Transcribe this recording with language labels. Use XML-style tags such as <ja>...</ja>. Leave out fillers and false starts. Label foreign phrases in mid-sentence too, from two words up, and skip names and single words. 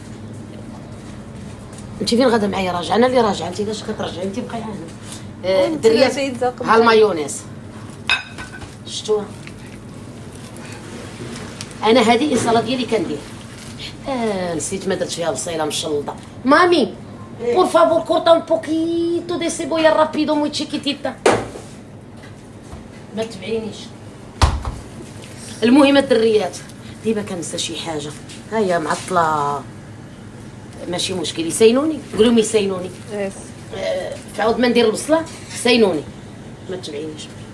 <ar>انت فين غادا معايا راجعه؟ انا اللي راجعه انت كاش كترجعي انت بقاي هنا. الدريات ها المايونيز شفتوها. انا هذه الصلاه ديالي كندير. نسيت ما درت فيها بصيله مشلطه.</ar> <es>مامي por favor corta un poquito de cebolla rápido muy chiquitita.</es> <ar>ما تبعينيش. المهم الدريات ديما كنسى شي حاجه. هيا معطله ماشي مشكل. يسينوني قولوا يسينوني. فعاود ما ندير البصله سينوني ما تبعينيش.</ar>